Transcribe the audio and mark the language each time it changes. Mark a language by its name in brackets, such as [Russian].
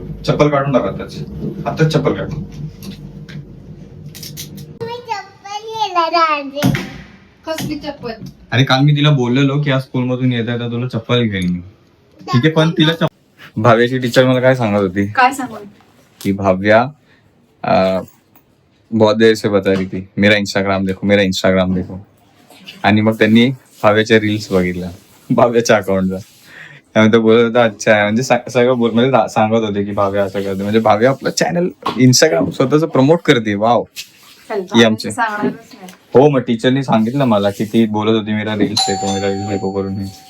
[Marathi] चप्पल काढून टाक आताच. आताच चप्पल काढ. मी चप्पल घ्यायला राहते. कसली चप्पल? अरे काल मी तिला बोललेलो की आज स्कूल मधून येत आहे तर तुला चप्पल घेईन मी. ठीक आहे, पण तिला भाव्याची टीचर मला काय सांगत होती काय सांगू? [Hindi] कि भाव्या बहुत देर से बता रही थी मेरा इंस्टाग्राम देखो, मेरा इंस्टाग्राम देखो. [Marathi] आणि मग त्यांनी भाव्याच्या रील्स बघितल्या भाव्याच्या अकाउंटचा. त्यामुळे तो बोलत होता अच्छा आहे, म्हणजे सगळं म्हणजे सांगत होते की भाव्या असं करते, म्हणजे भाव्या आपलं चॅनल इंस्टाग्राम स्वतःच प्रमोट करते. वाव. ही आमचे सांगणारच नाही. हो, मग टीचरनी सांगितलं मला की ती बोलत होती [Hindi] मेरा रील्स देखो [Marathi] करून.